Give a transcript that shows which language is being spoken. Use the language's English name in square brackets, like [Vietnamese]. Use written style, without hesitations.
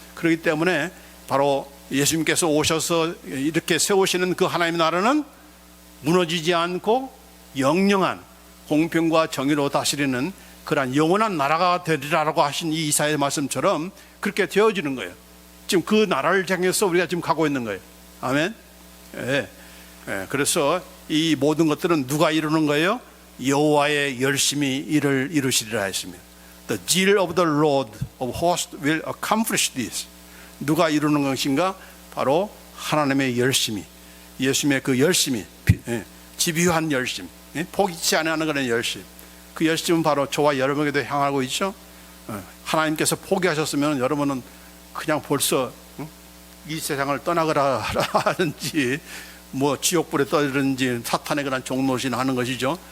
[Korean] 그렇기 때문에 바로 예수님께서 오셔서 이렇게 세우시는 그 하나님의 나라는 무너지지 않고 영영한 공평과 정의로 다스리는 그러한 영원한 나라가 되리라고 하신 이 이사야의 말씀처럼 그렇게 되어지는 거예요. 지금 그 나라를 향해서 우리가 지금 가고 있는 거예요. 아멘. 그래서 이 모든 것들은 누가 이루는 거예요? 여호와의 열심히 이를 이루시리라 했습니다. [English] The zeal of the Lord of hosts will accomplish this. [Korean] 누가 이루는 것인가? 바로 하나님의 열심히, 예수님의 그 열심히, 집요한 열심, 포기치 않는 그런 열심. 그 열심은 바로 저와 여러분에게도 향하고 있죠. 하나님께서 포기하셨으면 여러분은 그냥 벌써 이 세상을 떠나거라 하든지, 뭐 지옥불에 떠들든지 사탄의 그런 종노신 하는 것이죠.